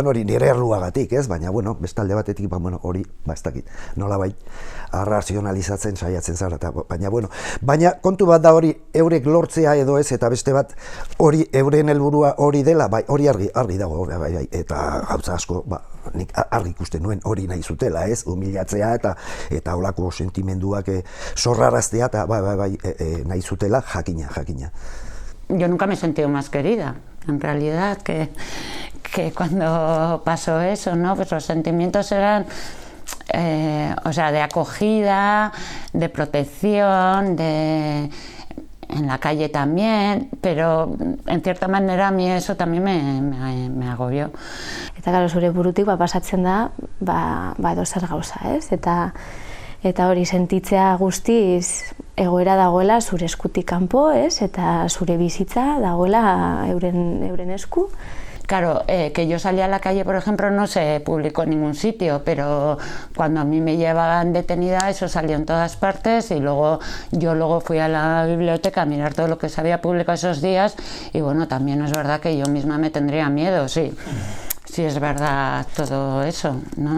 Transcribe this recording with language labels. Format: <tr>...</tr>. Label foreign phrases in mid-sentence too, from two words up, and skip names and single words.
<eu>hori nire erruagatik, baina, bestalde batetik, hori, ez dakit, nolabait arrazionalizatzen saiatzen zara, baina kontu bat da hori eurek lortzea edo ez, eta beste bat hori euren helburua hori dela, hori argi dago, eta gauza asko, nik argi ikusten nuen hori nahi zutela, humilatzea eta holako sentimenduak zorraraztea, eta nahi zutela jakina.</eu> <es>Yo nunca me he sentido más querida, en realidad, que que cuando pasó eso, ¿no? Pues los sentimientos eran o sea, de acogida, de protección, en la calle también, pero en cierta manera a mí eso también me agobió.</es> <eu>Eta gero zure burutik pasatzen da edozer gauza, ez? Eta hori sentitzea guztiz egoera dagoela zure eskutik kanpo, ez? Eta zure bizitza dagoela euren esku.</eu> <es>Claro, que yo salía a la calle, por ejemplo, no se publicó en ningún sitio, pero cuando a mí me llevaban detenida eso salió en todas partes y yo fui a la biblioteca a mirar todo lo que se había publicado esos días y bueno, también es verdad que yo misma me tendría miedo, sí es verdad todo eso, ¿no?</es>